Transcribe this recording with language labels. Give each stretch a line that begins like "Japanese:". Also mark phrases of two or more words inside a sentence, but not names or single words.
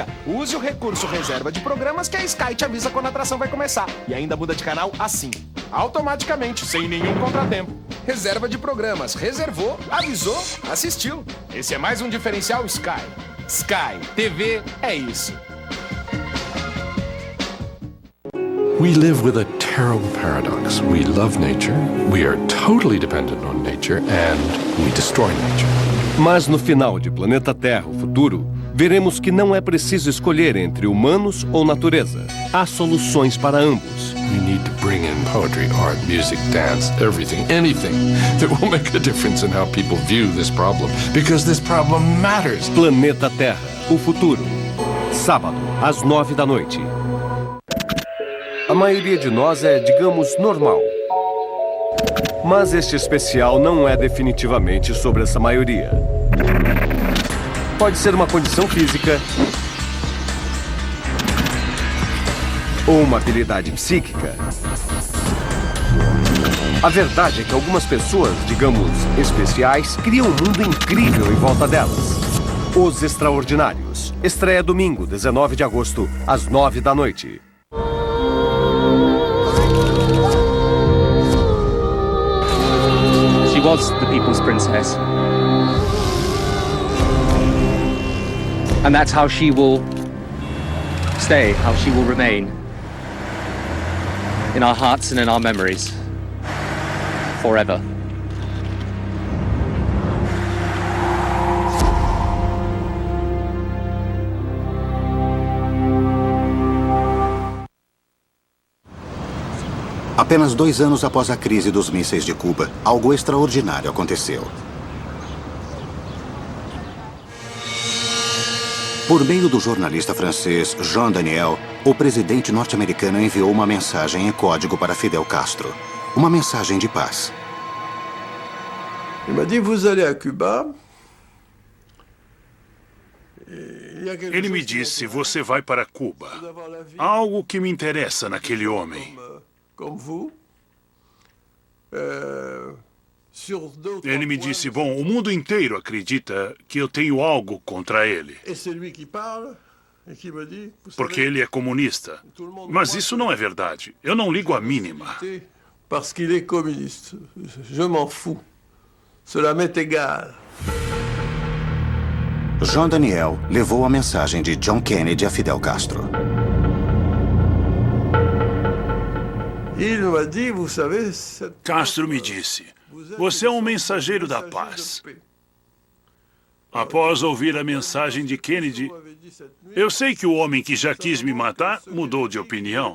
Portuguese: Use o recurso reserva de programas que a Sky te avisa quando a atração vai começar. E ainda muda de canal assim, automaticamente, sem nenhum contratempo. reserva de programas. Reservou, avisou, assistiu. Esse é mais um diferencial Sky. Sky, TV é isso.
English: We live with a terrible paradox. We love nature, we are totally dependent on nature, and we destroy nature.
Portuguese: Mas no final de Planeta Terra, o futuro, veremos que não é preciso escolher entre humanos ou natureza. Há soluções para ambos.
English: We need to bring in poetry, art, music, dance, everything, anything that will make a difference in how people view this problem, because this problem matters.
Portuguese: Planeta Terra, o futuro. Sábado, às 9 da noite. A maioria de nós é, digamos, normal. Mas este especial não é definitivamente sobre essa maioria. Pode ser uma condição física ou uma habilidade psíquica. A verdade é que algumas pessoas, digamos, especiais, criam um mundo incrível em volta delas. Os Extraordinários. Estreia domingo, 19 de agosto, às 9 da noite.
English: She was the people's princess. And that's how she will stay, how she will remain. In our hearts and in our memories. Forever.
Portuguese: Apenas 2 anos após a crise dos mísseis de Cuba, algo extraordinário aconteceu. Por meio do jornalista francês Jean Daniel, o presidente norte-americano enviou uma mensagem em código para Fidel Castro. Uma mensagem de paz. Ele me disse,
French: vous allez à Cuba.
Portuguese: Ele me disse, você vai para Cuba. Há algo que me interessa naquele homem. Ele me disse, bom, o mundo inteiro acredita que eu tenho algo contra ele. Porque ele é comunista. Mas isso não é verdade. Eu não ligo a mínima.
French: Parce qu'il est communiste. Je m'en fous. Cela m'est égal.
Portuguese: Jean Daniel levou a mensagem de John Kennedy a Fidel Castro. Castro me disse, você é um mensageiro da paz. Após ouvir a mensagem de Kennedy, eu sei que o homem que já quis me matar mudou de opinião.